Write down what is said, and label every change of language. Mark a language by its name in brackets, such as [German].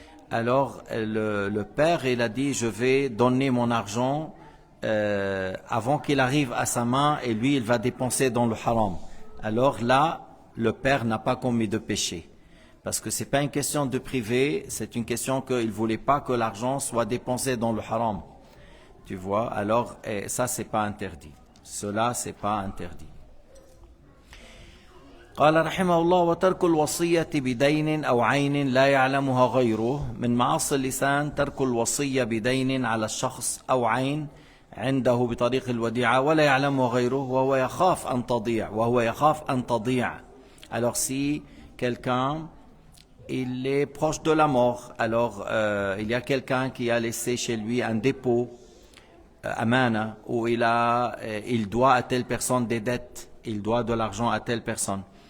[French] Alors le père il a dit je vais donner mon argent avant qu'il arrive à sa main et lui il va dépenser dans le haram. Alors là le père n'a pas commis de péché. Parce que c'est pas une question de privé, c'est une question qu'il voulait pas que l'argent soit dépensé dans le haram. Tu vois, alors ça c'est pas interdit. Cela c'est pas interdit. [Arabic] قال رحمه الله: وترك الوصية بدين أو عين لا يعلمها غيره. من معاصي اللسان ترك الوصية بدين على الشخص أو عين عنده بطريق الوديعة ولا يعلمها غيره وهو يخاف أن تضيع. [French] Alors si quelqu'un il est proche de la mort, alors il y a quelqu'un qui a laissé chez lui un dépôt, amana, où il doit à telle personne des dettes, il doit de l'argent à telle personne.